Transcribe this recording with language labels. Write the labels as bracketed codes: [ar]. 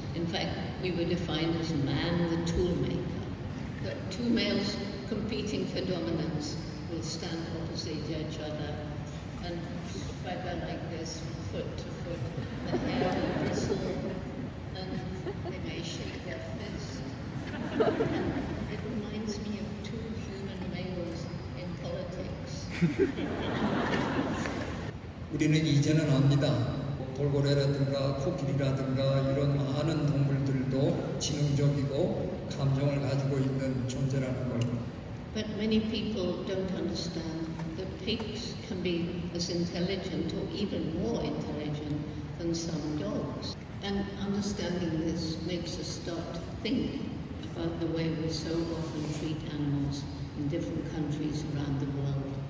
[en] In fact, we were defined as man the tool maker. The two males competing for dominance will stand opposite each other and swagger like this, foot to foot. The hair will bristle and they may shake their fist. It reminds me of two human males in politics. [ko] 우리는 이제는 압니다. 돌고래라든가 코끼리라든가 이런 많은 동물들도 지능적이고 감정을 가지고 있는 존재라는 걸. [en] But many people don't understand that pigs can be as intelligent or even more intelligent than some dogs. And understanding this makes us start to think about the way we so often treat animals in different countries around the world.